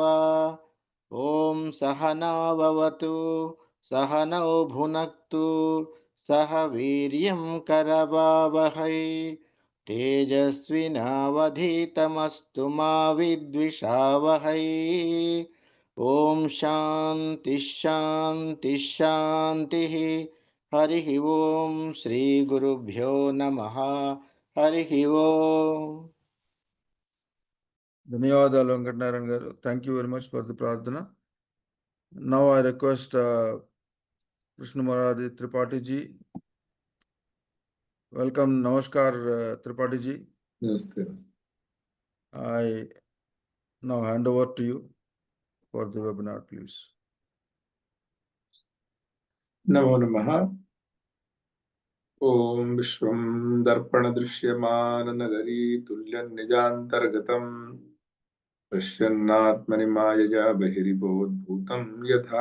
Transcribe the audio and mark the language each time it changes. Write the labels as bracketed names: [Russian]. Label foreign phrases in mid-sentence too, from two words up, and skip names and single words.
[Sanskrit] ॐ सहना भवतु, सहनौ भुनक्तु, सह वीर्यं करवावहै, तेजस्विनावधीतमस्तु मा विद्विषावहै। ॐ शान्तिः शान्तिः शान्तिः। हरिः ॐ श्रीगुरुभ्यो नमः। हरिः ॐ। [Telugu] ధన్యవాదాలు వెంకటనారాయణ గారు. [English] Thank you very much for the ప్రార్థన. Now I request Krishna Murari Tripati ji. Welcome, Namaskar Tripati ji. Namaste. I now hand over to you for the webinar, please. [Sanskrit] नमो नमः. ॐ विश्वं दर्पण दृश्यमान नगरी तुल्यं निजान्तर्गतं पश्यन्नात्मनि मायया बहिरिबोध भूतं यथा